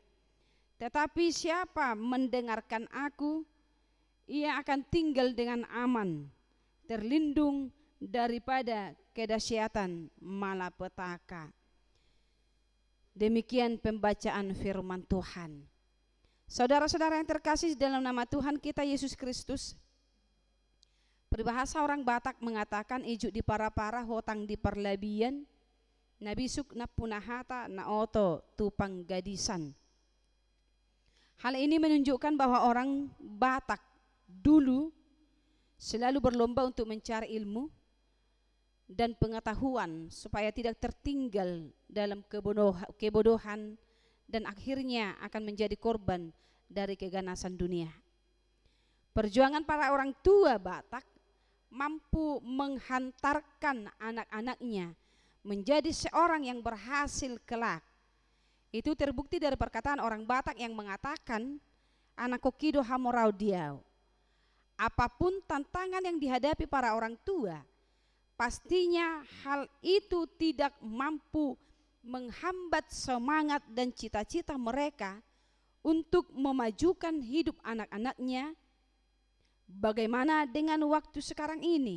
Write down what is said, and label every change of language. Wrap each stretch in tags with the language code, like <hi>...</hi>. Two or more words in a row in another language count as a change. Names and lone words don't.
<id>Tetapi siapa mendengarkan aku, ia akan tinggal dengan aman, terlindung daripada kedahsyatan malapetaka. Demikian pembacaan firman Tuhan. Saudara-saudara yang terkasih dalam nama Tuhan kita Yesus Kristus, peribahasa orang Batak mengatakan</id> <bbc>ijuk di para-para hotang di perlabian, nabisuk na punahata na oto tupang gadisan.</bbc> <id>Hal ini menunjukkan bahwa orang Batak dulu selalu berlomba untuk mencari ilmu dan pengetahuan supaya tidak tertinggal dalam kebodohan dan akhirnya akan menjadi korban dari keganasan dunia. Perjuangan para orang tua Batak mampu menghantarkan anak-anaknya menjadi seorang yang berhasil kelak. Itu terbukti dari perkataan orang Batak yang mengatakan,</id> <bbc>anak kokido hamorau diau.</bbc> <id>Apapun tantangan yang dihadapi para orang tua, pastinya hal itu tidak mampu menghambat semangat dan cita-cita mereka untuk memajukan hidup anak-anaknya. Bagaimana dengan waktu sekarang ini?</id>